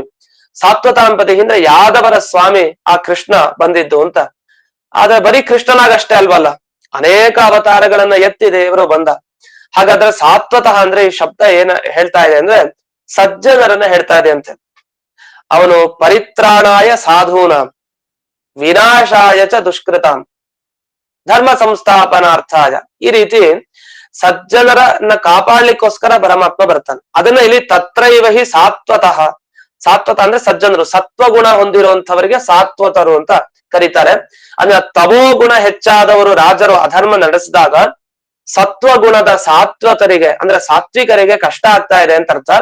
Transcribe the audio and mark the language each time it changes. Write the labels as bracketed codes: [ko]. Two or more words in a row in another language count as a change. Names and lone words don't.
[sa] ಸಾತ್ವತಾಂ ಪತಿಹಿ [kn] ಅಂದ್ರೆ ಯಾದವರ ಸ್ವಾಮಿ ಆ ಕೃಷ್ಣ ಬಂದಿದ್ದು ಅಂತ. ಆದ್ರೆ ಬರೀ ಕೃಷ್ಣನಾಗಷ್ಟೇ ಅಲ್ವಲ್ಲ, ಅನೇಕ ಅವತಾರಗಳನ್ನ ಎತ್ತಿ ದೇವರು ಬಂದ. ಹಾಗಾದ್ರೆ ಸಾತ್ವತಃ ಅಂದ್ರೆ ಈ ಶಬ್ದ ಏನ ಹೇಳ್ತಾ ಇದೆ ಅಂದ್ರೆ ಸಜ್ಜನರನ್ನ ಹೇಳ್ತಾ ಇದೆ ಅಂತೆ. [sa] ಅವನು ಪರಿತ್ರಾಣಾಯ ಸಾಧೂನಾಂ ವಿನಾಶಾಯ ಚ ದುಷ್ಕೃತಾಂ ಧರ್ಮ ಸಂಸ್ಥಾಪನಾರ್ಥಾಯ, [kn] ಈ ರೀತಿ ಸಜ್ಜನರನ್ನ ಕಾಪಾಡ್ಲಿಕ್ಕೋಸ್ಕರ ಪರಮಾತ್ಮ ಬರ್ತಾನೆ. ಅದನ್ನ ಇಲ್ಲಿ [sa] ತತ್ರೈವ ಹಿ ಸಾತ್ವತಃ, [kn] ಸಾತ್ವತ ಅಂದ್ರೆ ಸಜ್ಜನರು, ಸತ್ವಗುಣ ಹೊಂದಿರುವಂತವರಿಗೆ ಸಾತ್ವತರು ಅಂತ ಕರೀತಾರೆ. ಅಂದ್ರೆ ತಮೋ ಗುಣ ಹೆಚ್ಚಾದವರು ರಾಜರು ಅಧರ್ಮ ನಡೆಸಿದಾಗ ಸತ್ವಗುಣದ ಸಾತ್ವತರಿಗೆ ಅಂದ್ರೆ ಸಾತ್ವಿಕರಿಗೆ ಕಷ್ಟ ಆಗ್ತಾ ಇದೆ ಅಂತ ಅರ್ಥ.